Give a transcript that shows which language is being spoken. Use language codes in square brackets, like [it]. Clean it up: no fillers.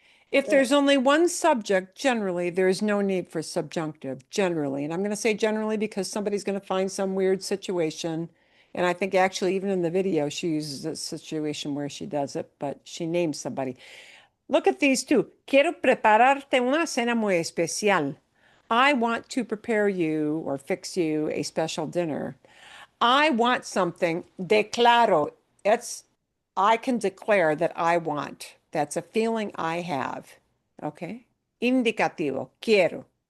[en] If there's only one subject, generally, there's no need for subjunctive, generally. And I'm going to say generally because somebody's going to find some weird situation. And I think actually, even in the video, she uses a situation where she does it, but she names somebody. Look at these two. [es] Quiero prepararte una cena muy especial. [en] I want to prepare you or fix you a special dinner. I want something. Declaro. I can declare that I want. That's a feeling I have. Okay? Indicativo. Quiero.